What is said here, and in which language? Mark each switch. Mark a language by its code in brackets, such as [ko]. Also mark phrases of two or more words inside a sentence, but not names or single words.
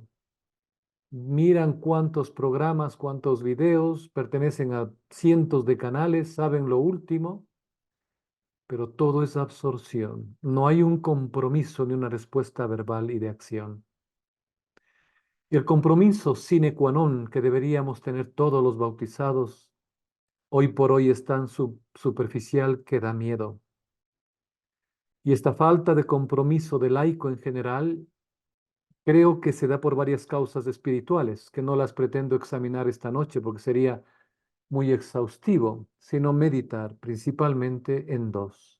[es] Miran cuántos programas, cuántos videos, pertenecen a cientos de canales, saben lo último, pero todo es absorción. No hay un compromiso ni una respuesta verbal y de acción. Y el compromiso [la] sine qua non [es] que deberíamos tener todos los bautizados, hoy por hoy es tan superficial que da miedo. Y esta falta de compromiso del laico en general, creo que se da por varias causas espirituales, que no las pretendo examinar esta noche porque sería muy exhaustivo, sino meditar principalmente en dos.